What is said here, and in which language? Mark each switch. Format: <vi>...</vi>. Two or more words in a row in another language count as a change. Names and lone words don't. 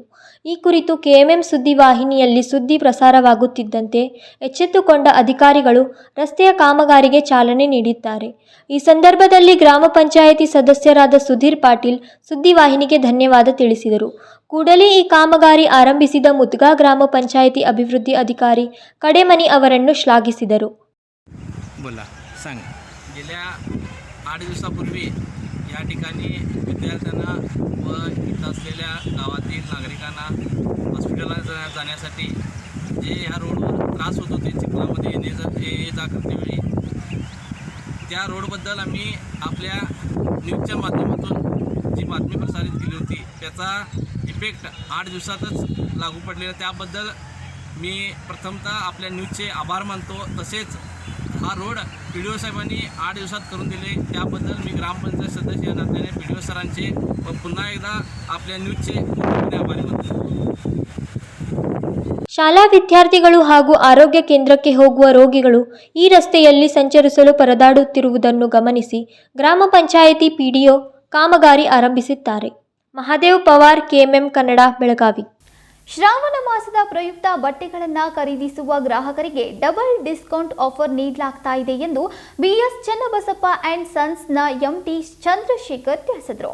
<kn>ಈ ಕುರಿತು KMM ಸುದ್ದಿ ವಾಹಿನಿಯಲ್ಲಿ ಸುದ್ದಿ ಪ್ರಸಾರವಾಗುತ್ತಿದ್ದಂತೆ ಎಚ್ಚೆತ್ತುಕೊಂಡ ಅಧಿಕಾರಿಗಳು ರಸ್ತೆಯ ಕಾಮಗಾರಿಗೆ ಚಾಲನೆ ನೀಡಿದ್ದಾರೆ. ಈ ಸಂದರ್ಭದಲ್ಲಿ ಗ್ರಾಮ ಪಂಚಾಯಿತಿ ಸದಸ್ಯರಾದ ಸುಧೀರ್ ಪಾಟೀಲ್ ಸುದ್ದಿವಾಹಿನಿಗೆ ಧನ್ಯವಾದ ತಿಳಿಸಿದರು. ಕೂಡಲೇ ಈ ಕಾಮಗಾರಿ ಆರಂಭಿಸಿದ ಮುತುಗಾ ಗ್ರಾಮ ಪಂಚಾಯಿತಿ ಅಭಿವೃದ್ಧಿ ಅಧಿಕಾರಿ ಕಡೆಮನಿ ಅವರನ್ನು ಶ್ಲಾಘಿಸಿದರು.</kn> <mr>बोला सांग. गेल्या 8 दिवसापूर्वी या ठिकाणी विद्यार्थ्यांना व इथं असलेल्या गावातील नागरिकांना हॉस्पिटलला जाण्यासाठी जे ह्या रोडवर त्रास होत होते चिखलामध्ये ये जा करतेवेळी, त्या रोडबद्दल आम्ही आपल्या न्यूजच्या माध्यमातून जी बातमी प्रसारित केली होती त्याचा इफेक्ट 8 दिवसातच लागू पडलेला. त्याबद्दल मी प्रथमतः आपल्या न्यूजचे आभार मानतो. तसेच हा रोड PDO साहेबांनी 8 दिवसात करून दिले त्याबद्दल मी ग्रामपंचायत सदस्य या नात्याने PDO सरांचे व पुन्हा एकदा आपल्या न्यूजचे आभारी मानतो.</mr> <kn>ಶಾಲಾ ವಿದ್ಯಾರ್ಥಿಗಳು ಹಾಗೂ ಆರೋಗ್ಯ ಕೇಂದ್ರಕ್ಕೆ ಹೋಗುವ ರೋಗಿಗಳು ಈ ರಸ್ತೆಯಲ್ಲಿ ಸಂಚರಿಸಲು ಪರದಾಡುತ್ತಿರುವುದನ್ನು ಗಮನಿಸಿ ಗ್ರಾಮ ಪಂಚಾಯಿತಿ PDO ಕಾಮಗಾರಿ ಆರಂಭಿಸಿದ್ದಾರೆ. ಮಹಾದೇವ್ ಪವಾರ್, KMM ಕನ್ನಡ, ಬೆಳಗಾವಿ. ಶ್ರಾವಣ ಮಾಸದ ಪ್ರಯುಕ್ತ ಬಟ್ಟೆಗಳನ್ನು ಖರೀದಿಸುವ ಗ್ರಾಹಕರಿಗೆ</kn> <en>double discount offer</en> <kn>ನೀಡಲಾಗ್ತಾ ಇದೆ ಎಂದು BS ಚನ್ನಬಸಪ್ಪ ಅಂಡ್ ಸನ್ಸ್ನ MD ಚಂದ್ರಶೇಖರ್ ತಿಳಿಸಿದರು.</kn>